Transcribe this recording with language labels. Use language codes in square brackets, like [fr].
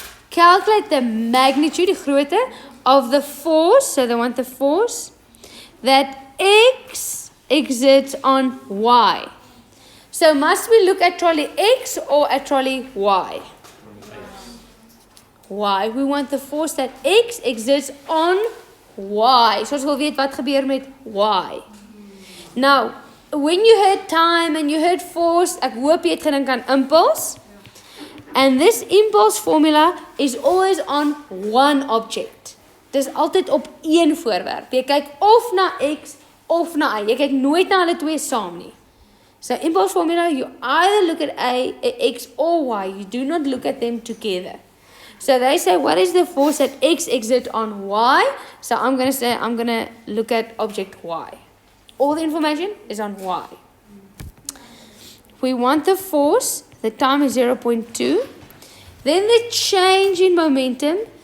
[en] Calculate the magnitude, [af] die grootte, [en] of the force, so they want the force, that X exerts on Y. So must we look at trolley X or at trolley Y? Y. We want the force that X exerts on Y. [af] So ons wil weet wat gebeur met Y. [en] Now, when you heard time and you heard force, [af] ek hoop jy het gedink aan impulse. [en] And this impulse formula is always on one object. [af] Dis altyd op een voorwerp. Jy kyk of na X of na Y. Jy kyk nooit na hulle twee saam nie. [en] So impulse formula, you either look at X or Y. You do not look at them together. So they say, what is the force that X exerts on Y? So I'm going to say, I'm going to look at object Y. All the information is on Y. We want the force, the time is 0.2. Then the change in momentum